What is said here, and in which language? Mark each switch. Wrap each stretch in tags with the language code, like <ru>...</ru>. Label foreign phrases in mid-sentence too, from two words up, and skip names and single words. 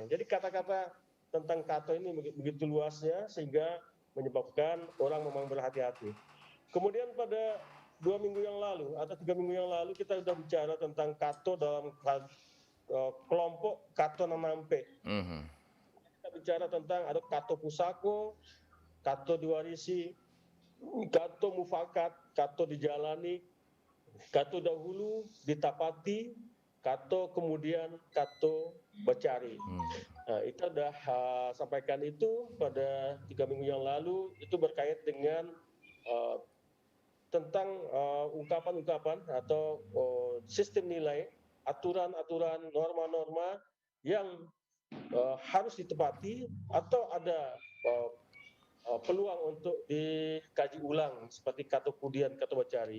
<id>Jadi kata-kata tentang kato ini begitu luasnya sehingga menyebabkan orang memang berhati-hati. Kemudian pada 2 minggu yang lalu atau 3 minggu yang lalu kita sudah bicara tentang kato dalam kelompok</id> <min>kato nanampe.</min> <id>Kita bicara tentang ada</id> <min>kato pusako, kato diwarisi, kato mufakat, kato dijalani, kato dahulu ditapati, kato kemudian kato bacari.</min> <id>Nah, itu sudah sampaikan itu pada 3 minggu yang lalu, itu berkait dengan tentang ungkapan-ungkapan atau sistem nilai, aturan-aturan, norma-norma yang harus ditepati atau ada peluang untuk dikaji ulang seperti</id> <min>kato pudian, kato bacari.</min>